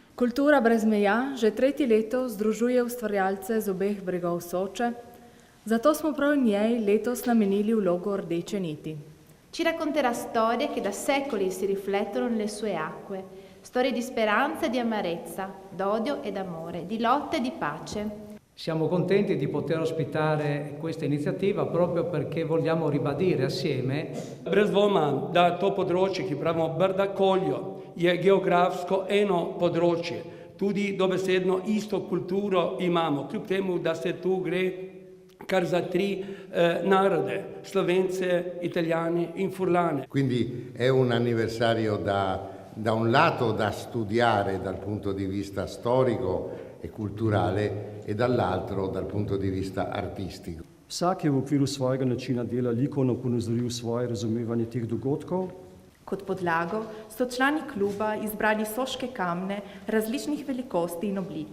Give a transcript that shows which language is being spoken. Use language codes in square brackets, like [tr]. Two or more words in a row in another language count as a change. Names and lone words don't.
[sl] Kultura brez meja že tretje leto združuje ustvarjalce z obeh bregov Soče, zato smo prav njej letos namenili vlogo Rdeče niti. [it] Ci racconterà storie che da secoli si riflettono nelle sue acque, storie di speranza e di amarezza, d'odio e d'amore, di lotta e di pace. Siamo contenti di poter ospitare questa iniziativa proprio perché vogliamo ribadire assieme. [sl] Brez dvoma, da to področje, ki pravimo Brdakoljo, je geografsko eno področje. Tudi dobesedno isto kulturo imamo, kljub temu, da se tu gre kar za tri narode, Slovence, Italijani in Furlane. [it] Quindi è un anniversario da un lato da studiare dal punto di vista storico e culturale e dall'altro dal punto di vista artistico. [sl] Vsak je v okviru svojega načina dela likovno ponazoril svoje razumevanje teh dogodkov. Kot podlago so člani kluba izbrali soške kamne različnih velikosti in oblik.